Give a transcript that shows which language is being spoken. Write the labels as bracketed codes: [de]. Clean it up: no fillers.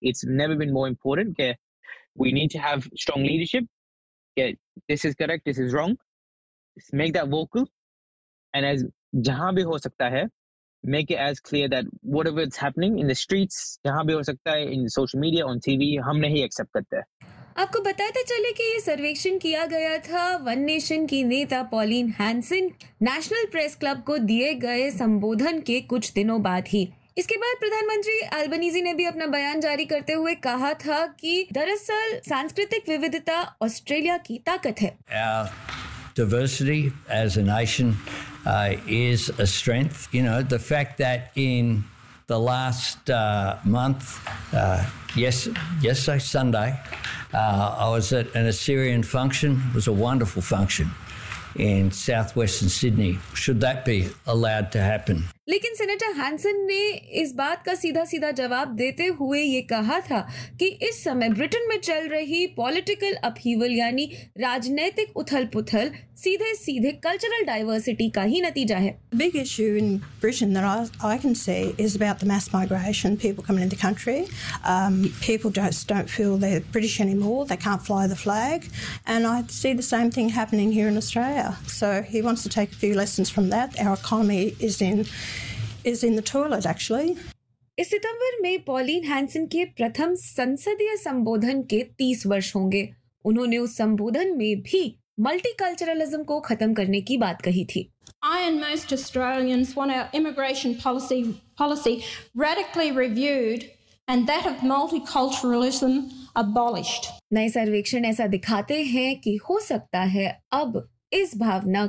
[en] It's never been more important. के we need to have strong leadership. Yeah, this is correct, this is wrong. Just make that vocal. And as [hi] जहाँ भी हो सकता है, [en] make it as clear that whatever it's happening in the streets, जहाँ भी हो सकता है, in social media, on TV, [hi] हम नहीं accept करते. आपको बताते चले कि ये सर्वेक्षण किया गया था वन नेशन की नेता pollen Hansen national press club को दिए गए संबोधन के कुछ दिनों बाद ही. इसके बाद प्रधानमंत्री अल्बनीजी ने भी अपना बयान जारी करते हुए कहा था कि दरअसल सांस्कृतिक विविधता ऑस्ट्रेलिया की ताकत है. [en] Diversity as a nation is a strength. You know, the fact that in the last month, yesterday, Sunday, I was at an Assyrian function. It was a wonderful function in southwestern Sydney. Should that be allowed to happen? [hi] लेकिन senator Hansen ने इस बात का सीधा सीधा जवाब देते हुए ये कहा था कि इस समय ब्रिटेन में चल रही पॉलिटिकल अपहीवल यानी राजनीतिक उथल पुथल सीधे सीधे कल्चरल डाइवर्सिटी का ही नतीजा है. [en] Big issue in Britain that I can say is about the mass migration, people coming in the country, people just don't feel they British anymore, they can't fly the flag, and I see the same thing happening here in Australia. So he wants to take a few lessons from that. Our economy is in the toilet actually. [hi] इस सितंबर में pollen Hansen के प्रथम संसदीय संबोधन के 30 वर्ष होंगे. उन्होंने उस संबोधन में भी मल्टीकल्चरलिज्म को खत्म करने की बात कही थी. [en] I and most Australians want our immigration policy radically reviewed and that of multiculturalism abolished. [hi] नए सर्वेक्षण ऐसा दिखाते हैं कि हो सकता है अब इस भावना